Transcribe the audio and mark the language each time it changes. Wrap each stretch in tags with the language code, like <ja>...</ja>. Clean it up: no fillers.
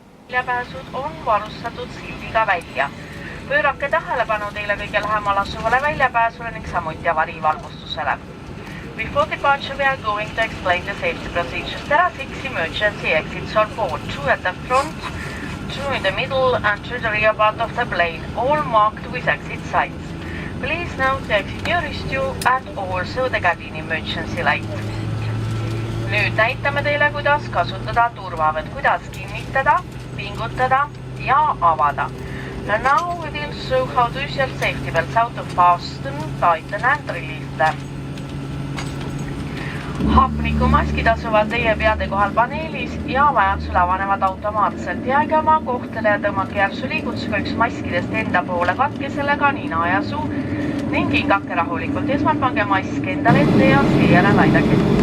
<et>väljapääsud on varustatud sildiga välja. Pöörake tähelepanu teile kõige lähemal asuvale väljapääsule ning samuti avariivalgustusele.</et> <en>Before departure, we are going to explain the safety procedures. There are 6 emergency exits on board, 2 at the front, 2 in the middle and 2 the rear part of the plane, all marked with exit signs. Please note the exit nearest you and also the cabin emergency light.</en> <et>Nüüd näitame teile, kuidas kasutada turvavööd, kuidas kinnitada, pingutada ja avada.</et> <en>Now we will show how to use your safety belts, how to fasten, tighten and release them.</en> <et>Hapnikumaskid asuvad teie peade kohal paneelis ja vajadusel avanevad automaatselt. Jääge oma kohtele ja tõmmake järsu liigutusega üks maskidest enda poole, katke sellega nina ja suu ning hingake rahulikult. Esmalt pange mask endale ette ja seejärel aidake.</et>